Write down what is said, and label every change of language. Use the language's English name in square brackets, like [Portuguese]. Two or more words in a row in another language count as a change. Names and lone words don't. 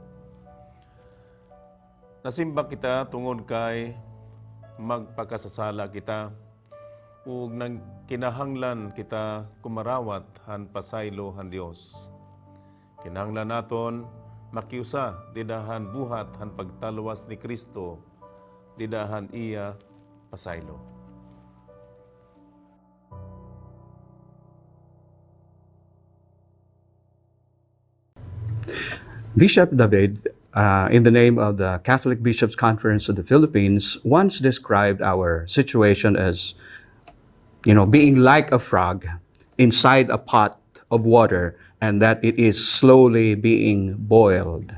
[Waray] Nasimba kita tungod kay magpakasasala kita ug nang kinahanglan kita kumarawat han pasaylo han Dios. Kinahanglan naton makiusa didahan buhat han pagtalwas ni Kristo, didahan iya pasaylo. [English] Bishop David, in the name of the Catholic Bishops' Conference of the Philippines, once described our situation as, being like a frog inside a pot of water and that it is slowly being boiled.